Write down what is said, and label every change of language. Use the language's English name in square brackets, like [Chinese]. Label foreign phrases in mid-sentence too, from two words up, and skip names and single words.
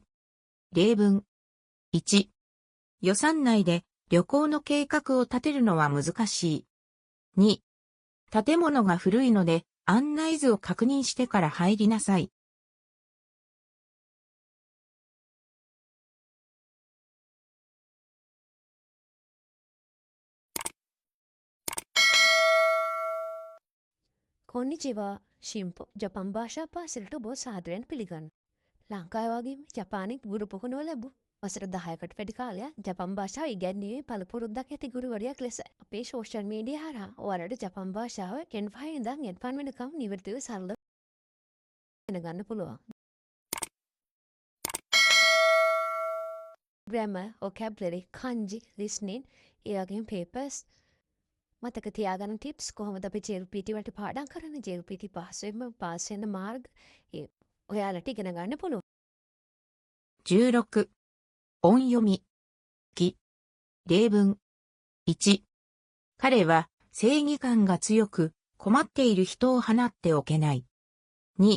[Japanese] 例文。1、予算内で旅行の計画を立てるのは難しい。2、建物が古いので案内図を確認してから入りなさい。 [Sinhala] こんにちは。ශිම්පෝ ජපන් භාෂා පාසලට ඔබ සාදරයෙන් පිළිගන්න. ලංකාවේ වගේම ජපානයේ ගුරු පුහුණුව ලැබු වසර 10කට වැඩි කාලයක් ජපන් භාෂාව ඉගැන්වීමේ පළපුරුද්දක් ඇති ගුරුවරියක් ලෙස අපේ [English] social media [Sinhala] හරහා ඔයාලට ජපන් භාෂාව N5 ඉඳන් N1 වෙනකම් නිවැරදිව සරලව ඉගෙන ගන්න පුළුවන්. [English] grammar, vocabulary, kanji, listening, [Sinhala] ඒ වගේම papers මතක තියාගන්න ටිප්ස් කොහොමද අපි JLPT වලට පාඩම් කරන්නේ JLPT පහසුවෙන්ම පාස් වෙන මාර්ග ඔයාලට ඉගෙන ගන්න පුළුවන්. [Japanese] 16. 音読み。き。例文。1。彼は正義感が強く困っている人を放っておけない。2。